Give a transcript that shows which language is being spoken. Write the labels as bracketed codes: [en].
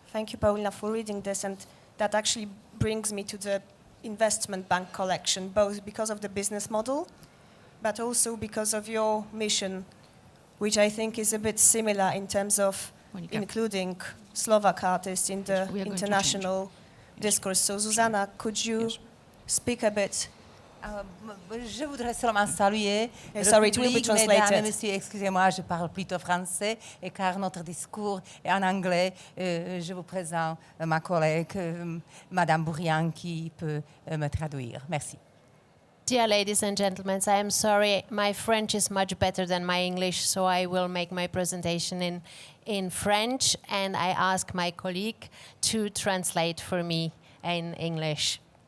[en] Thank you, Paulina, for reading this. And that actually brings me to the investment bank collection, both because of the business model, but also because of your mission, which I think is a bit similar in terms of including Slovak artists in the international discourse. So, Zuzana, could you speak a bit? [fr] Je voudrais seulement saluer [en] sorry, it will be translated. [fr] Mesdames et messieurs, excusez-moi, je parle plutôt français, et car notre discours est en anglais, je vous présente ma collègue, Madame Bourrian, qui peut me traduire. Merci. [en] Dear ladies and gentlemen, I am sorry, my French is much better than my English, so I will make my presentation in French, and I ask my colleague to translate for me in English.